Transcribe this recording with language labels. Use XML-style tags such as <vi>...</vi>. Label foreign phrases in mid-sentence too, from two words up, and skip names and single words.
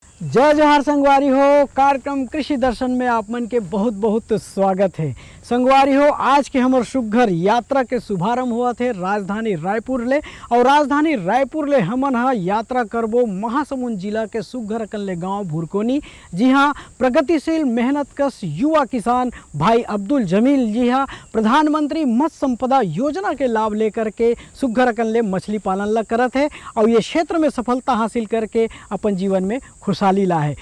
<hne>जय जोहार संगवारी हो। कार्यक्रम कृषि दर्शन में आप मन के बहुत बहुत स्वागत है। संगवारी हो, आज के हमार सुघर यात्रा के शुभारंभ हुआ थे राजधानी रायपुर ले। और राजधानी रायपुर ले हमन यात्रा करबो महासमुंद जिला के सुघर कल्ले गांव भुरकोनी। जी हाँ, प्रगतिशील मेहनत कश युवा किसान भाई अब्दुल जमील जी हाँ प्रधानमंत्री मत्स्य संपदा योजना के लाभ लेकर के सुघर कल्ले मछली पालन ला करत है और ये क्षेत्र में सफलता हासिल करके अपन जीवन में खुशहाली ला है।</hne>